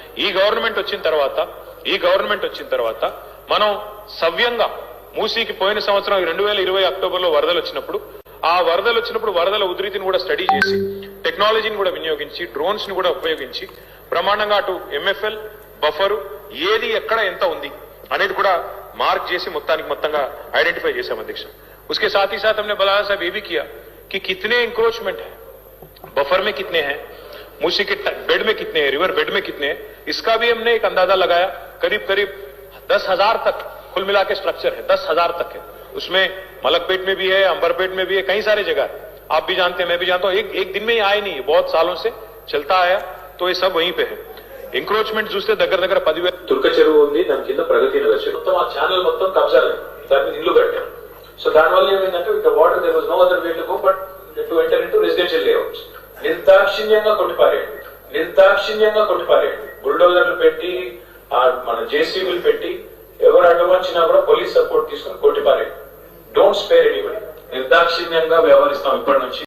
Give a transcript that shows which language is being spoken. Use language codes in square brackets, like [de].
[te] ఈ గవర్నమెంట్ వచ్చిన తర్వాత మనం సవ్యంగా మూసీకి పోయిన సంవత్సరం 2020 అక్టోబర్లో వరదలు వచ్చినప్పుడు వరదల ఉధృతిని కూడా స్టడీ చేసి టెక్నాలజీని కూడా వినియోగించి డ్రోన్స్ ని కూడా ఉపయోగించి బ్రహ్మాండంగా అటు ఎంఎఫ్ఎల్ బఫరు ఏది ఎక్కడ ఎంత ఉంది అనేది కూడా మార్క్ చేసి మొత్తంగా ఐడెంటిఫై చేశాం అధ్యక్ష. [hi] उसके साथ ही साथ हमने बलाया साहब ये भी किया कि कितने इंक्रोचमेंट है, बफर में कितने हैं, मूसी के बेड में कितने हैं, रिवर बेड में कितने हैं, इसका भी हमने एक अंदाजा लगाया. करीब 10,000 तक कुल मिला के स्ट्रक्चर है, 10,000 तक है. उसमें मलकपेट में भी है, अंबरपेट में भी है, कई सारे जगह है. आप भी जानते हैं, मैं भी जानता हूं. एक दिन में ही आए नहीं, बहुत सालों से चलता आया, तो ये सब वहीं पे है. [te] ఎంక్రోచ్మెంట్ చూస్తే దగ్గర 10,000. తుర్క చెరువు ఉంది, దాని కింద ప్రగతి నగర్ చెరువు, మొత్తం ఆ ఛానల్ మొత్తం కబ్జాలు, దాని మీద ఇల్లు కట్టాం. సో దానివల్ల ఏమైందంటే [en] With water there was no other way to go but to enter into residential layouts. [te] నిర్దాక్షిణ్యంగా కొట్టిపారేయండి. బుల్డోజర్లు పెట్టి మన జేసీబీలు పెట్టి ఎవరు అడ్డమొచ్చినా కూడా పోలీస్ సపోర్ట్ తీసుకుని కొట్టిపారేయండి. [en] Don't spare anybody. [te] నిర్దాక్షిణ్యంగా వ్యవహరిస్తాం ఇప్పటి నుంచి.